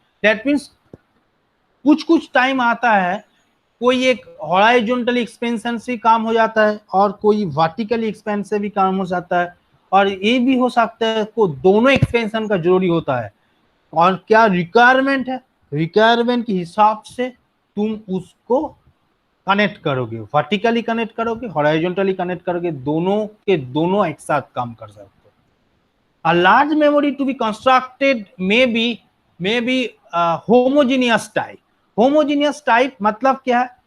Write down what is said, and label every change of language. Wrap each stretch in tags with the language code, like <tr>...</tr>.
<hi>That means कुछ time आता है कोई एक हॉरिजॉन्टली एक्सपेंशन से काम हो जाता है और कोई वर्टिकली एक्सपेंशन से भी काम हो जाता है, और ये भी हो सकता है को दोनों एक्सपेंशन का जरूरी होता है। और क्या रिक्वायरमेंट है, रिक्वायरमेंट के हिसाब से तुम उसको कनेक्ट करोगे, वर्टिकली कनेक्ट करोगे, हॉरिजॉन्टली कनेक्ट करोगे, दोनों के दोनों एक साथ काम कर सकते हो।</hi> <en>A large memory to be constructed may be homogeneous type.</en> <hi>Homogeneous type मतलब क्या है?</hi>